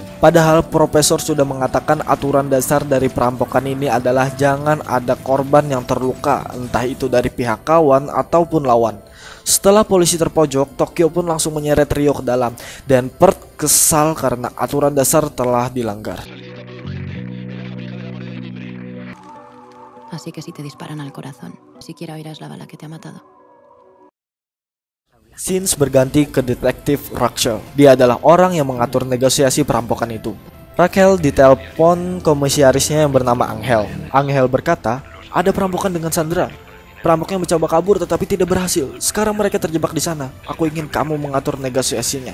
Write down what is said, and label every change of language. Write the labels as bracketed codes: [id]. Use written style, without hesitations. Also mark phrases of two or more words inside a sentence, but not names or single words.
[id] Padahal profesor sudah mengatakan aturan dasar dari perampokan ini adalah jangan ada korban yang terluka, entah itu dari pihak kawan ataupun lawan. Setelah polisi terpojok, Tokyo pun langsung menyeret Ryo ke dalam dan Perth kesal karena aturan dasar telah dilanggar. [es] Así que si te disparan al corazón, siquiera oirás la bala que te ha matado. [id] Scenes berganti ke detektif Rachel. Dia adalah orang yang mengatur negosiasi perampokan itu. Rachel ditelepon komisarisnya yang bernama Angel. Angel berkata, ada perampokan dengan Sandra. Perampoknya mencoba kabur tetapi tidak berhasil. Sekarang mereka terjebak di sana. Aku ingin kamu mengatur negosiasinya.